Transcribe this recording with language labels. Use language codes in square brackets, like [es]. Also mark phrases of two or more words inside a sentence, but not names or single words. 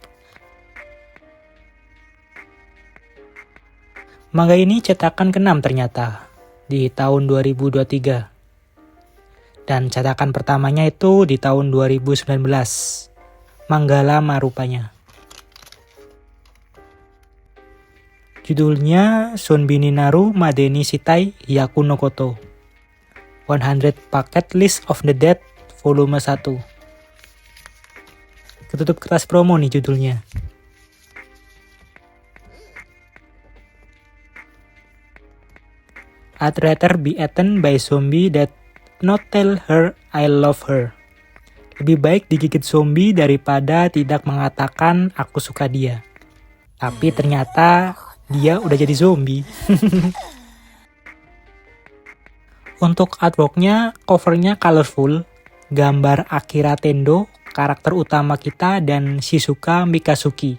[id] Manga ini cetakan ke-6 ternyata di tahun 2023. Dan cetakan pertamanya itu di tahun 2019. Manga lama rupanya. Judulnya Sonbi ni Naru Made ni Shitai Hyaku no Koto. 100 Bucket List of the Dead volume 1. Ketutup kertas promo nih judulnya. [en] I'd rather be eaten by zombie that not tell her I love her. [id] Lebih baik digigit zombie daripada tidak mengatakan aku suka dia. Tapi ternyata dia udah jadi zombie. Untuk artworknya, covernya colorful. Gambar Akira Tendo, karakter utama kita, dan Shizuka Mikazuki.